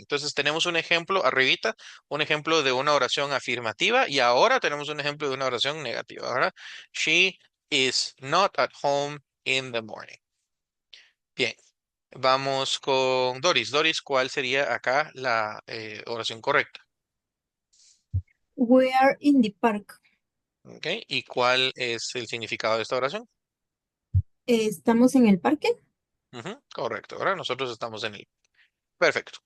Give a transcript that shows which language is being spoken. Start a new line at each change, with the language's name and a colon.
Spanish: Entonces tenemos un ejemplo arribita, un ejemplo de una oración afirmativa y ahora tenemos un ejemplo de una oración negativa, ¿verdad?
English: She is not at home in the morning.
Spanish: Bien, vamos con Doris. Doris, ¿cuál sería acá la oración correcta?
English: We are in the park.
Spanish: ¿Ok? ¿Y cuál es el significado de esta oración? ¿Estamos en el parque? Ujú, correcto, ¿verdad? Nosotros estamos en él. Perfecto.